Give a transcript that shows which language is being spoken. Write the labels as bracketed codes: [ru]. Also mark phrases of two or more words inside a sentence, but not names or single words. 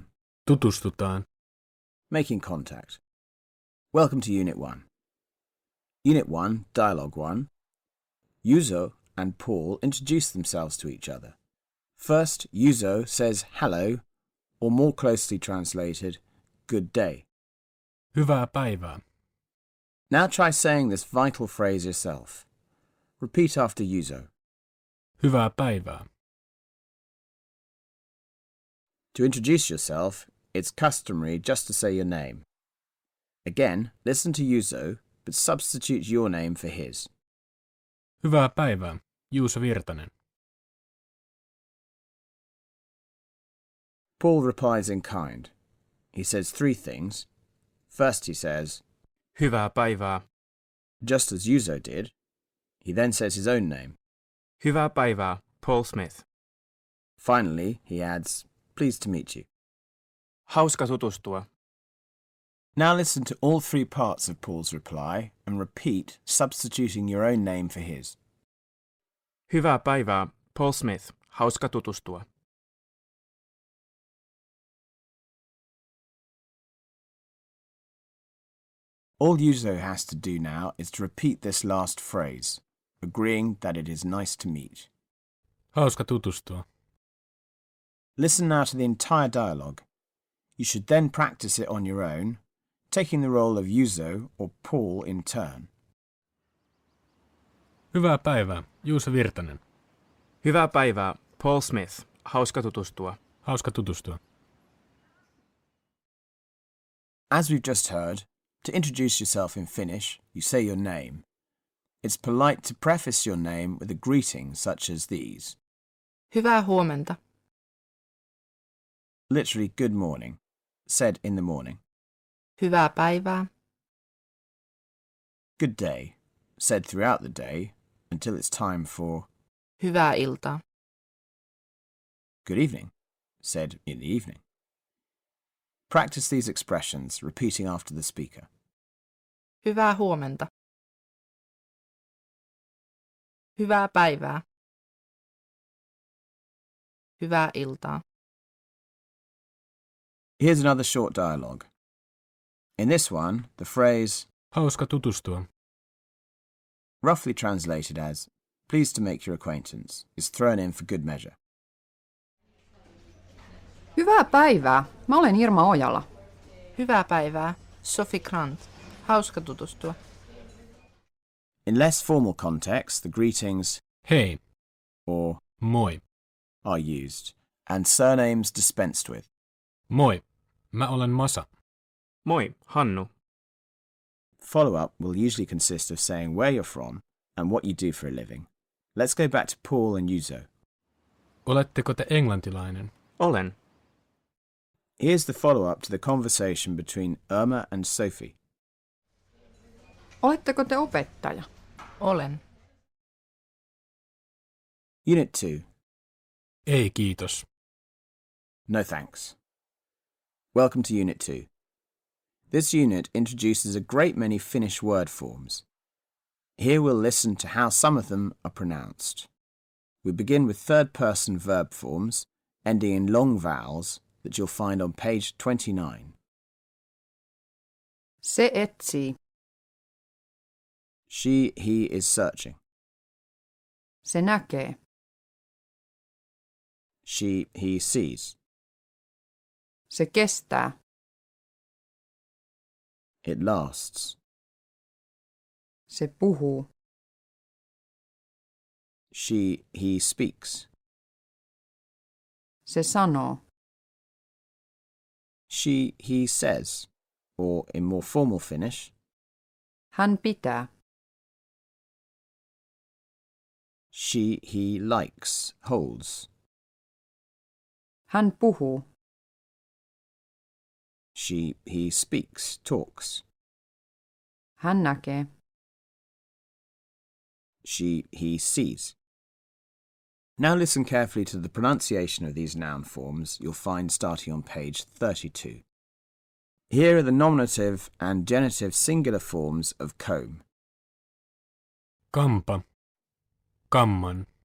[fi] Tutustutaan. [en] Making contact. Welcome to Unit 1. Unit 1, Dialogue 1. Yuzo and Paul introduce themselves to each other. First, Yuzo says hello, or more closely translated, good day. [fi] Hyvää päivää. [en] Now try saying this vital phrase yourself. Repeat after Yuzo. [fi] Hyvää päivää. [en] To introduce yourself, it's customary just to say your name. Again, listen to Yuzo, but substitute your name for his. [fi] Hyvää päivää. Juuso Virtanen. [en] Paul replies in kind. He says three things. First he says, [fi] hyvää päivää, [en] just as Yuzo did. He then says his own name. [fi] hyvää päivää, Paul Smith. [en] Finally, he adds, pleased to meet you. [fi] Hauska tutustua. [en] Now listen to all three parts of Paul's reply and repeat, substituting your own name for his. [fi] Hyvää päivää, Paul Smith. Hauska tutustua. [en] All Yuzo has to do now is to repeat this last phrase, agreeing that it is nice to meet. [fi] Hauska tutustua. [en] Listen now to the entire dialogue. You should then practice it on your own, taking the role of Yuzo or Paul in turn. [fi] Hyvää päivää. Juuso Virtanen. Hyvää päivää, Paul Smith. Hauska tutustua. Hauska tutustua. [en] As we've just heard, to introduce yourself in Finnish, you say your name. It's polite to preface your name with a greeting such as these. [fi] Hyvää huomenta. [en] Literally, good morning, said in the morning. [fi] Hyvää päivää. [en] Good day, said throughout the day until it's time for [fi] Hyvää iltaa. [en] good evening, said in the evening. Practice these expressions, repeating after the speaker. [fi] Hyvää huomenta. Hyvää päivää. Hyvää iltaa. [en] Here's another short dialogue. In this one, the phrase, [fi] Hauska tutustua. [en] roughly translated as, pleased to make your acquaintance, is thrown in for good measure. [fi] Hyvää päivää. Mä olen Irma Ojala. Hyvää päivää. Sophie Grant. Hauska tutustua. [en] In less formal contexts, the greetings Hei. or Moi. are used, and surnames dispensed with. [fi] Moi. Mä olen Masa. Moi, Hannu. [en] Follow-up will usually consist of saying where you're from and what you do for a living. Let's go back to Paul and Juuso. [fi] Oletteko te englantilainen? Olen. [en] Here's the follow-up to the conversation between Irma and Sophie. [fi] Oletteko te opettaja? Olen. [en] Unit 2. [fi] Ei kiitos. [en] No thanks. Welcome to Unit 2. This unit introduces a great many Finnish word forms. Here we'll listen to how some of them are pronounced. We begin with third-person verb forms, ending in long vowels that you'll find on page 29. [fi] Se etsii. [en] She, he is searching. [fi] Se näkee. [en] She, he sees. [fi] Se kestää. [en] It lasts. [fi] Se puhuu. [en] She, he speaks. [fi] Se sanoo. [en] She, he says, or in more formal Finnish, [fi] Hän pitää. [en] she, he likes, holds. [fi] Hän puhuu. [en] She, he speaks, talks. [fi] Hän näkee. [en] She, he sees. Now listen carefully to the pronunciation of these noun forms you'll find starting on page 32. Here are the nominative and genitive singular forms of comb. [fi] Kampa. Kamman.